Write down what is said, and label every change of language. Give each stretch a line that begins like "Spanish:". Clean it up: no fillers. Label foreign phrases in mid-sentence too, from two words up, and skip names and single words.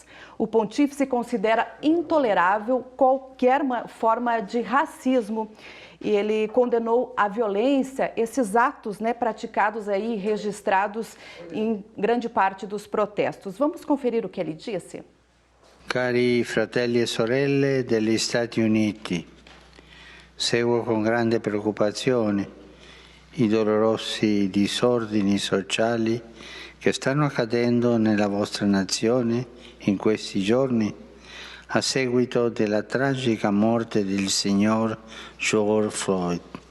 Portuguese: O pontífice considera intolerável qualquer forma de racismo. E ele condenou a violência, esses atos, né, praticados aí, registrados em grande parte dos protestos. Vamos conferir o que ele disse?
Italian: Cari fratelli e sorelle degli Stati Uniti, seguo con grande preoccupazione i dolorosi disordini sociali che stanno accadendo nella vostra nazione in questi giorni a seguito della tragica morte del signor George Floyd.